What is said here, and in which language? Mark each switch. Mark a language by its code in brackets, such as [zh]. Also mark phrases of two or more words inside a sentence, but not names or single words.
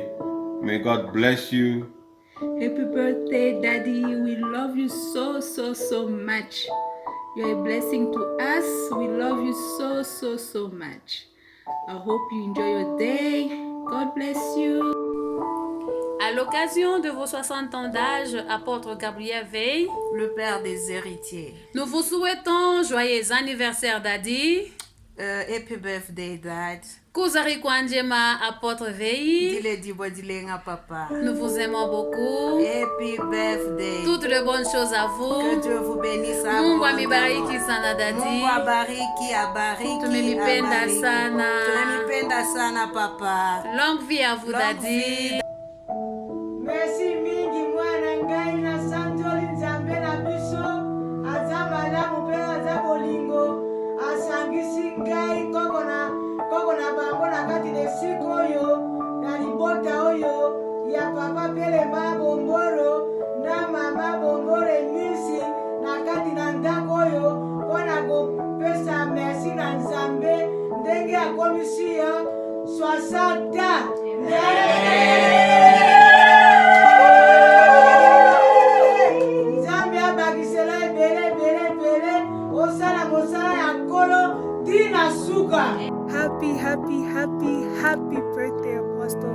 [en] May God bless you. Happy birthday, Daddy. We love you so much. You're a blessing to us. We love you so much. I hope you enjoy your day. God bless you. [fr] À l'occasion de vos 60 ans d'âge, apôtre Gabriel Vey, le père des héritiers. Nous vous souhaitons joyeux anniversaire, Daddy. [en] Happy birthday, Dad. [sw] Kuzari Kwanjema, [fr] apôtre Vey. Papa. Nous vous aimons beaucoup. [en] Happy birthday. [fr] Toutes les bonnes choses à vous. Que Dieu vous bénisse. [sw] Mungu amibariki sana, Daddy. Mungu abariki. Tumemipenda sana. Tumemipenda sana, Papa. [fr] Longue vie à vous, Daddy. [ln] Merci mingi mwana ngai na sanjoli nzambe na biso aza malamu mpe aza bolingo asangisi ngai koko na bango na kati na esika oyo na libota oyo ya papa Pelema Bomboro na mama Bomboro Enisi na kati na ndako oyo mpona kopesa merci na nzambe ndenge akomisi yo 60 [en] Happy birthday, Apostle.